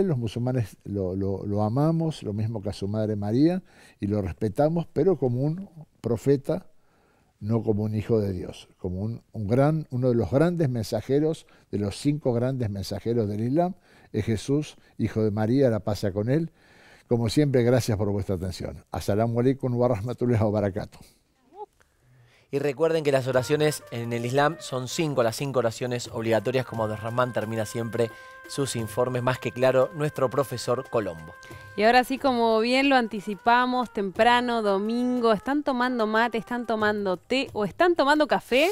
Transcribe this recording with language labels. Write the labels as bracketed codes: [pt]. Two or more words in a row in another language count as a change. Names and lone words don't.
[es] Los musulmanes lo amamos, lo mismo que a su madre María, y lo respetamos, pero como un profeta, no como un hijo de Dios, como uno de los grandes mensajeros, de los 5 grandes mensajeros del Islam, es Jesús, hijo de María, la paz sea con él. Como siempre, gracias por vuestra atención. [ar] السلام عليكم ورحمة الله وبركاته. [es] Y recuerden que las oraciones en el Islam son 5, las 5 oraciones obligatorias, como Abderrahmán termina siempre sus informes, más que claro, nuestro profesor Colombo. Y ahora sí, como bien lo anticipamos, temprano, domingo, ¿están tomando mate, están tomando té o están tomando café?